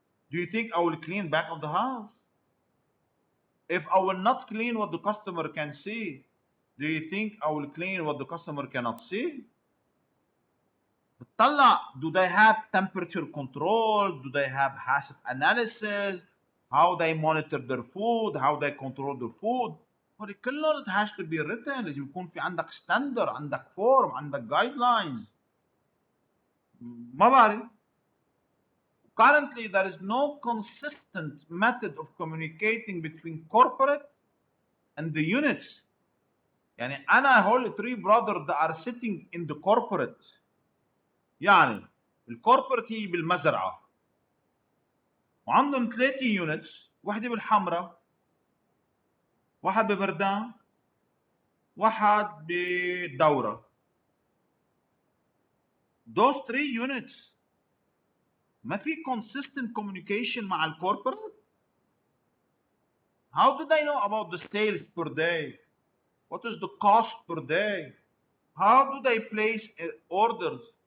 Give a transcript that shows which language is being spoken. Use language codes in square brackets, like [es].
[en] Do you think I will clean back of the house? If I will not clean what the customer can see, do you think I will clean what the customer cannot see? [ar] بتطلع, [en] do they have temperature control? Do they have hazard analysis? How they monitor their food? How they control their food? [ar] هذول كلهم [en] it has to be written. [ar] لازم يكون في عندك standard, عندك form, عندك guidelines. ما بعرف. [en] Currently, there is no consistent method of communicating between corporate and the units. [ar] يعني أنا هول [en] three brothers that are sitting in the corporate. [ar] يعني الكوربريت هي بالمزرعة وعندهم 3 units, واحدة بالحمراء, واحد ببردان, واحد بالدورة. [en] Those 3 units [ar] ما في [en] consistent communication [ar] مع الكوربريت. [en] How do they know about the sales per day? What is the cost per day? How do they place orders?